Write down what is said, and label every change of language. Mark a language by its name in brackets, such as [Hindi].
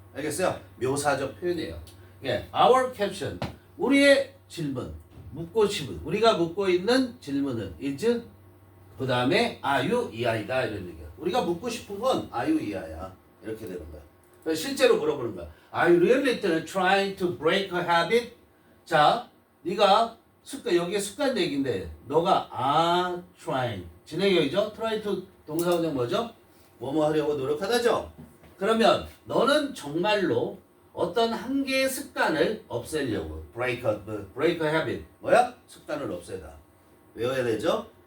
[Korean] 알겠어요? 묘사적 표현이에요. 예, our question. 우리의 질문. 묻고 싶은. 우리가 묻고 있는 질문은 is 그 다음에 are you 이하이다 이런 얘기야. 우리가 묻고 싶은 건 are you 이하야. 이렇게 되는 거야. 그래서 실제로 물어보는 거야. [English] Are you really trying to break a habit? [Korean] 자, 네가 여기에 습관 얘기인데 너가 are trying 진행형이죠? try to 동사원형 뭐죠? 뭐뭐 하려고 노력하다죠? 그러면 너는 정말로 어떤 한 개의 습관을 없애려고 [English] break a habit [Korean] 뭐야? 습관을 없애다. 외워야 되죠?